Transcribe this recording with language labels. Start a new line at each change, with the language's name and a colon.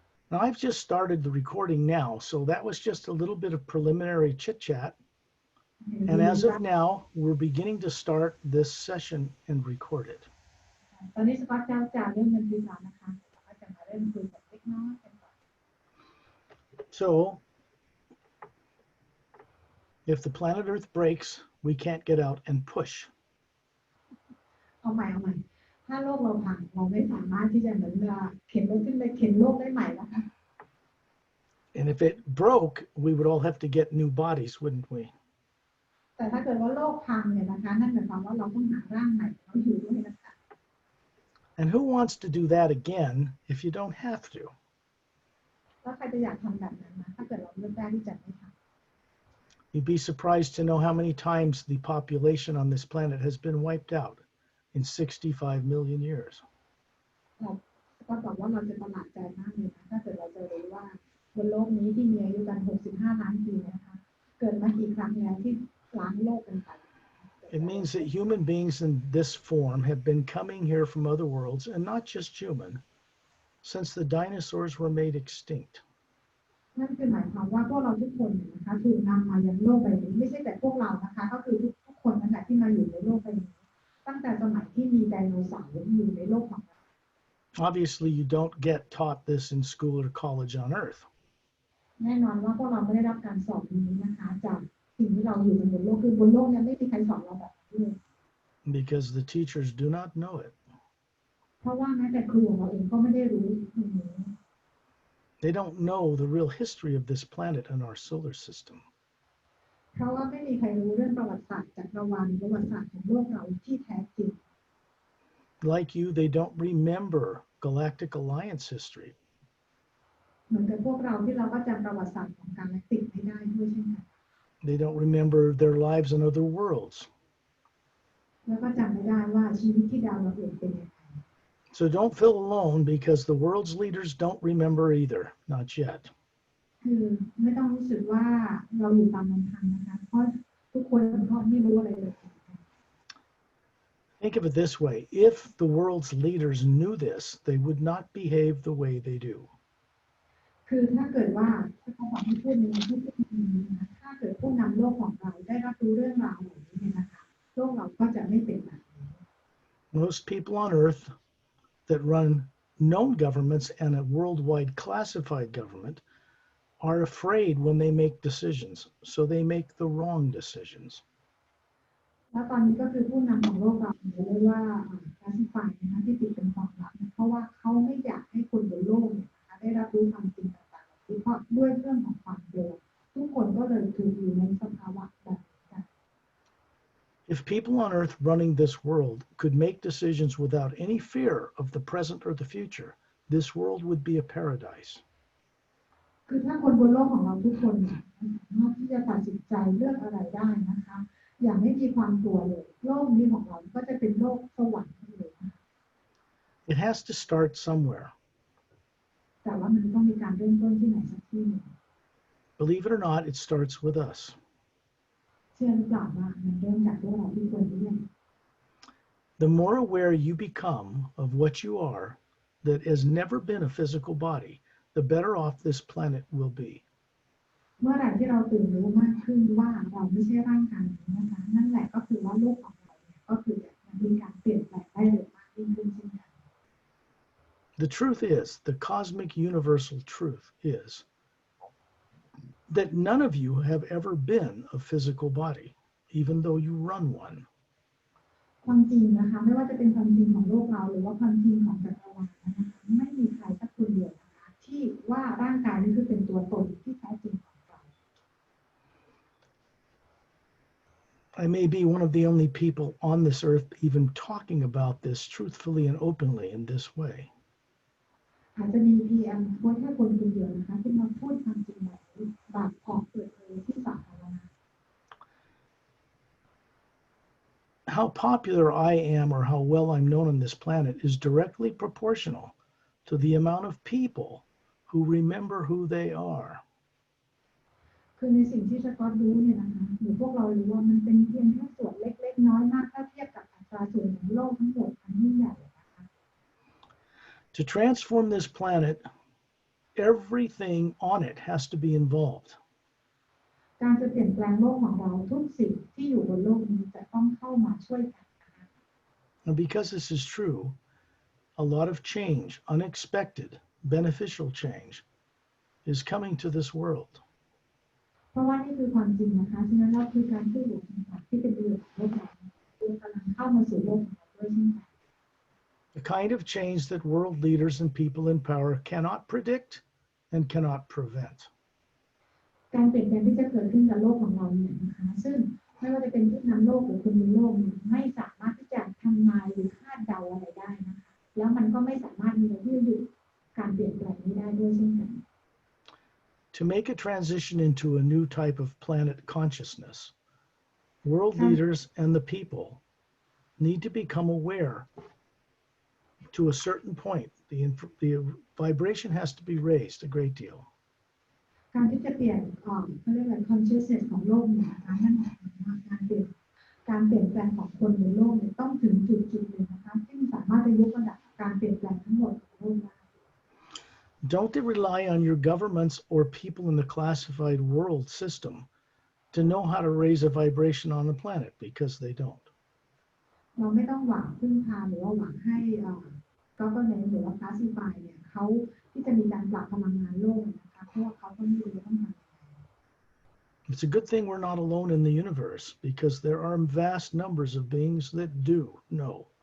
English: Now, I've just started the recording now, so that was just a little bit of preliminary chit chat. And as of now, we're beginning to start this session and record it.
Thai: ตอนนี้สกอตจะเริ่มบันทึกแล้วนะคะเราก็จะมาเริ่มคุยกันเล็กน้อยกันก่อน
English: So, if the planet Earth breaks, we can't get out and push.
Thai: เอาใหม่ถ้าโลกเราพังเราไม่สามารถที่จะเหมือนเข็นรถขึ้นไปเข็นโลกได้ใหม่แล้วค่ะ
English: And if it broke, we would all have to get new bodies, wouldn't we?
Thai: แต่ถ้าเกิดว่าโลกพังเนี่ยนะคะนั่นหมายความว่าเราต้องหาร่างใหม่เขาอยู่ด้วยนะคะ
English: And who wants to do that again if you don't have to?
Thai: แล้วใครจะอยากทำแบบนั้นนะถ้าเกิดเราเลือกได้ที่จะไม่ทำ
English: You'd be surprised to know how many times the population on this planet has been wiped out in 65 million years.
Thai: ก็บอกว่าเราจะประหลาดใจมากเลยนะถ้าเกิดเราจะรู้ว่าบนโลกนี้ที่มีอายุกัน65 ล้านปีนะคะเกิดมากี่ครั้งแล้วที่ล้างโลกกันไป
English: It means that human beings in this form have been coming here from other worlds, and not just human, since the dinosaurs were made extinct.
Thai: นั่นคือหมายความว่าพวกเราทุกคนนะคะถูกนำมายังโลกใบนี้ไม่ใช่แต่พวกเรานะคะก็คือทุกคนนั่นแหละที่มาอยู่ในโลกใบนี้ตั้งแต่สมัยที่มีไดโนเสาร์อยู่ในโลกของเรา
English: Obviously, you don't get taught this in school or college on Earth.
Thai: แน่นอนว่าพวกเราไม่ได้รับการสอนนี้นะคะจากสิ่งที่เราอยู่บนโลกคือบนโลกเนี่ยไม่มีใครสอนเราแบบนี้เลย
English: Because the teachers do not know it.
Thai: เพราะว่าแม้แต่ครูของเราเองก็ไม่ได้รู้ตรงนี้
English: They don't know the real history of this planet and our solar system.
Thai: เพราะว่าไม่มีใครรู้เรื่องประวัติศาสตร์จักรวาลประวัติศาสตร์ของโลกเราที่แท้จริง
English: Like you, they don't remember Galactic Alliance history.
Thai: เหมือนกับพวกเราที่เราก็จำประวัติศาสตร์ของกาแล็กติกไม่ได้ด้วยเช่นกัน
English: They don't remember their lives on other worlds.
Thai: แล้วก็จำไม่ได้ว่าชีวิตที่ดาวดวงอื่นเป็นยังไง
English: So don't feel alone because the world's leaders don't remember either, not yet.
Thai: คือไม่ต้องรู้สึกว่าเราอยู่ตามลำพังนะคะเพราะทุกคนก็ไม่รู้อะไรเลย
English: Think of it this way. If the world's leaders knew this, they would not behave the way they do.
Thai: คือถ้าเกิดว่าถ้าเขาบอกให้พูดในที่พูดนี้นะถ้าเกิดผู้นำโลกของเราได้รับรู้เรื่องราวเหล่านี้เนี่ยนะคะโลกเราก็จะไม่เป็นแบบนี้
English: Most people on Earth that run known governments and a worldwide classified government are afraid when they make decisions, so they make the wrong decisions.
Thai: แล้วตอนนี้ก็คือผู้นำของโลกเราเรียกว่าคลาสสิฟายนะคะที่ติดเป็นความลับเพราะว่าเขาไม่อยากให้คนบนโลกเนี่ยนะคะได้รับรู้ความจริงต่างๆเพราะด้วยเรื่องของความกลัวทุกคนก็เลยถูกอยู่ในสภาวะแบบนี้
English: If people on Earth running this world could make decisions without any fear of the present or the future, this world would be a paradise.
Thai: คือถ้าคนบนโลกของเราทุกคนเนี่ยสามารถที่จะตัดสินใจเลือกอะไรได้นะคะอย่างไม่มีความกลัวเลยโลกนี้ของเราก็จะเป็นโลกสวรรค์เลย
English: It has to start somewhere.
Thai: แต่ว่ามันต้องมีการเริ่มต้นที่ไหนสักที่หนึ่ง
English: Believe it or not, it starts with us.
Thai: เชื่อหรือเปล่าว่ามันเริ่มจากพวกเราทุกคนนี่แหละ
English: The more aware you become of what you are that has never been a physical body, the better off this planet will be.
Thai: เมื่อไหร่ที่เราตื่นรู้มากขึ้นว่าเราไม่ใช่ร่างกายนี้นะคะนั่นแหละก็คือว่าโลกของเราเนี่ยก็คือจะมีการเปลี่ยนแปลงได้เร็วมากยิ่งขึ้นเช่นกัน
English: The truth is, the cosmic universal truth is that none of you have ever been a physical body, even though you run one.
Thai: ความจริงนะคะไม่ว่าจะเป็นความจริงของโลกเราหรือว่าความจริงของจักรวาลนะคะไม่มีใครสักคนเดียวนะคะที่ว่าร่างกายนี้คือเป็นตัวตนที่แท้จริงของเรา
English: I may be one of the only people on this earth even talking about this truthfully and openly in this way.
Thai: อาจจะมีเพียงคนแค่คนเดียวนะคะที่มาพูดความจริงแบบออกเปิดเผยที่สาธารณะ
English: How popular I am or how well I'm known on this planet is directly proportional to the amount of people who remember who they are.
Thai: คือในสิ่งที่สกอตรู้เนี่ยนะคะหรือพวกเรารู้ว่ามันเป็นเพียงแค่ส่วนเล็กๆน้อยมากถ้าเทียบกับอัตราส่วนของโลกทั้งหมดอันยิ่งใหญ่นะคะ
English: To transform this planet, everything on it has to be involved.
Thai: การจะเปลี่ยนแปลงโลกของเราทุกสิ่งที่อยู่บนโลกนี้จะต้องเข้ามาช่วยกัน
English: And because this is true, a lot of change, unexpected, beneficial change, is coming to this world.
Thai: เพราะว่านี่คือความจริงนะคะฉะนั้นเราคือการช่วยเหลือที่เป็นประโยชน์ของโลกเรากำลังเข้ามาสู่โลกของเราด้วยเช่นกัน
English: The kind of change that world leaders and people in power cannot predict and cannot prevent.
Thai: การเปลี่ยนแปลงที่จะเกิดขึ้นกับโลกของเราเนี่ยนะคะซึ่งไม่ว่าจะเป็นผู้นำโลกหรือคนในโลกเนี่ยไม่สามารถที่จะทำนายหรือคาดเดาอะไรได้นะคะแล้วมันก็ไม่สามารถมีอะไรที่จะหยุดการเปลี่ยนแปลงนี้ได้ด้วยเช่นกัน
English: To make a transition into a new type of planet consciousness, world leaders and the people need to become aware to a certain point. The vibration has to be raised a great deal.
Thai: การที่จะเปลี่ยนเขาเรียกอะไร consciousness ของโลกเนี่ยนะคะนั่นหมายความว่าการเปลี่ยนแปลงของคนในโลกเนี่ยต้องถึงจุดหนึ่งนะคะซึ่งสามารถจะยกระดับการเปลี่ยนแปลงทั้งหมดของโลกได้
English: Don't rely on your governments or people in the classified world system to know how to raise a vibration on the planet, because they don't.
Thai: เราไม่ต้องหวังพึ่งพาหรือว่าหวังให้government หรือว่า classify เนี่ยเขาที่จะมีการปรับพลังงานโลกนะคะเพราะว่าเขาก็ไม่รู้ต้องทำ
English: It's a good thing we're not alone in the universe, because there are vast numbers of beings that do know.